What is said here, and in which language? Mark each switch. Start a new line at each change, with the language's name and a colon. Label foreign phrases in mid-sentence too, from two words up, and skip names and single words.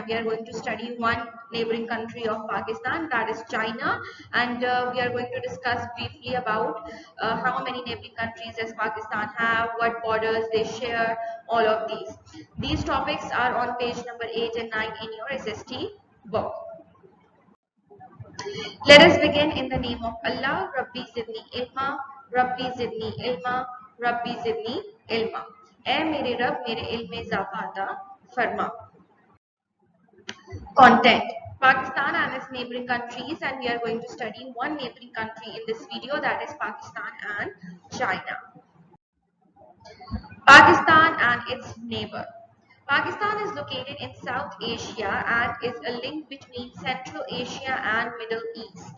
English: We are going to study one neighboring country of Pakistan, that is China, and we are going to discuss briefly about how many neighboring countries does Pakistan have, what borders they share, all of these. These topics are on page number 8 and 9 in your SST book. Let us begin in the name of Allah.
Arabic: Rabbi Zidni Ilma, Rabbi Zidni Ilma, Rabbi Zidni Ilma.
Urdu: ऐ मेरे रब मेरे इल्म में इजाफा अता फरमा.
English: Content: Pakistan and its neighboring countries, and we are going to study one neighboring country in this video, that is Pakistan and China. Pakistan and its neighbor. Pakistan is located in South Asia and is a link between Central Asia and Middle East.